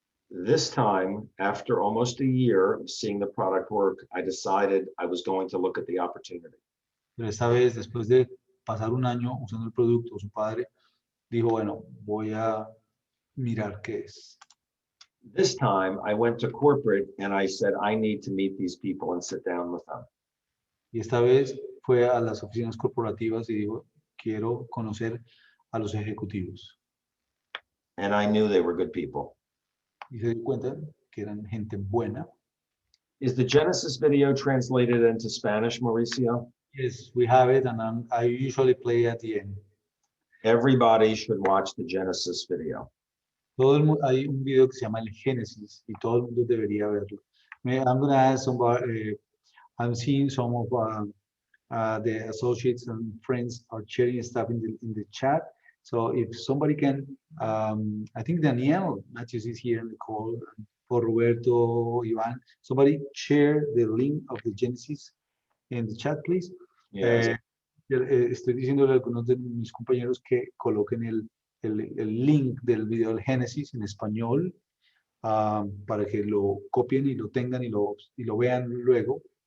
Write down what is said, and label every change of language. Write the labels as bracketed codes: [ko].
[en] This time, after almost a year of seeing the product work, I decided I was going to look at the opportunity. [es] Pero esta vez, después de pasar un año usando el producto, su padre dijo, bueno, voy a mirar qué es. [en] This time, I went to corporate and I said, I need to meet these people and sit down with them. [es] Y esta vez fue a las oficinas corporativas y dijo, quiero conocer a los ejecutivos. [en] And I knew they were good people. [es] Y se dio cuenta que eran gente buena. [en] Is the Genesis video translated into Spanish, Mauricio? Yes, we have it, and I usually play at the end. Everybody should watch the Genesis video. [es] Hay un video que se llama El Génesis y todo el mundo debería verlo. [en] I'm going to ask somebody, I'm seeing some of the associates and friends are sharing stuff in the chat. So if somebody can, I think Daniel Matthews is here in the call, or Roberto, Ivan, somebody share the link of the Genesis in the chat, please. Yes. [es] Estoy diciéndole a algunos de mis compañeros que coloquen el link del video del Génesis en español para que lo copien y lo tengan y lo vean luego.